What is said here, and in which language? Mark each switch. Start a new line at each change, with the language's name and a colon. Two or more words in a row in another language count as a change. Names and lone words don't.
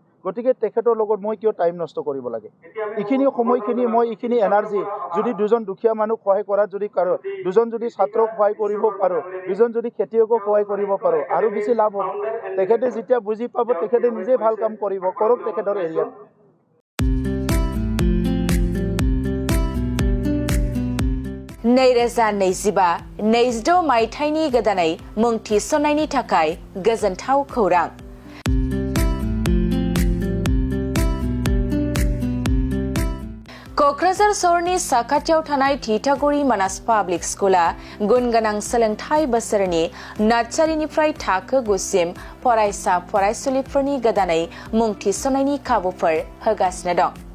Assamese: গতিকে তেখেতৰ লগত মই কিয় টাইম নষ্ট কৰিব লাগে? এইখিনি সময়খিনি মই এইখিনি এনাৰ্জি যদি 2জন দুখীয়া মানুহক সহায় কৰাত যদি পাৰোঁ, 2জন যদি ছাত্ৰক সহায় কৰিব পাৰোঁ, 2জন যদি খেতিয়কক সহায় কৰিব পাৰোঁ, আৰু বেছি লাভ হ'ব। তেখেতে যেতিয়া বুজি পাব তেখেতে নিজে ভাল কাম কৰিব কৰক তেখেতৰ এৰিয়াত
Bodo: नैरोजा नैजिबा नैजिद' मायथाइनि गोदानै मुं थिसननायनि थाखाय गोजोनथाव खौरां क'क्राझार सहरनि साखाथियाव थानाय थिथागुरि मानास पाब्लिक स्कुला गुन गोनां सोलोंथाइ बोसोरनि नार्सारिनिफ्राय थाखो 9 सिम फरायसा फरायसुलिफोरनि गोदानै मुं थिसननायनि खाबुफोर होगासिनो दं